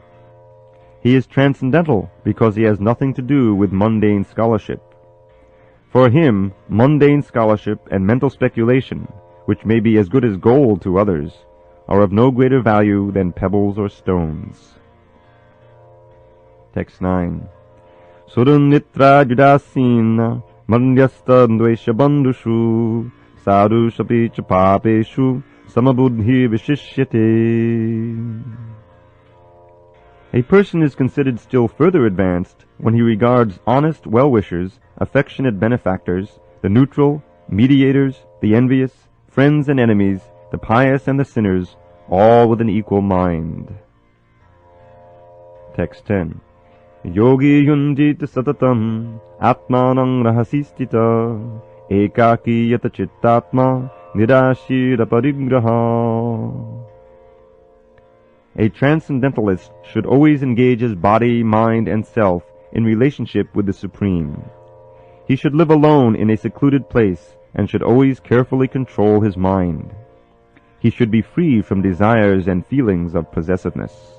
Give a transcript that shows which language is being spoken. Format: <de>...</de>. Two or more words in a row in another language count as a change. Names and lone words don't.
<en>He is transcendental because he has nothing to do with mundane scholarship. For him, mundane scholarship and mental speculation, which may be as good as gold to others, are of no greater value than pebbles or stones. Text 9.</en> <sa>सुरुन् नित्र जुदासिन मन्द्यस्त द्वेष बन्धुषु साधु शपि चपपेषु समबुद्धि विशिष्यते.</sa> <en>A person is considered still further advanced when he regards honest well-wishers, affectionate benefactors, the neutral, mediators, the envious, friends and enemies, the pious and the sinners, all with an equal mind. Text 10.</en> <sa>योगी युञ्जित सततम् आत्मानं रहसिस्थित एकाकी यत चित्तात्मा निराशिर परिग्रह.</sa> <en>A transcendentalist should always engage his body, mind, and self in relationship with the Supreme. He should live alone in a secluded place and should always carefully control his mind. He should be free from desires and feelings of possessiveness.</en>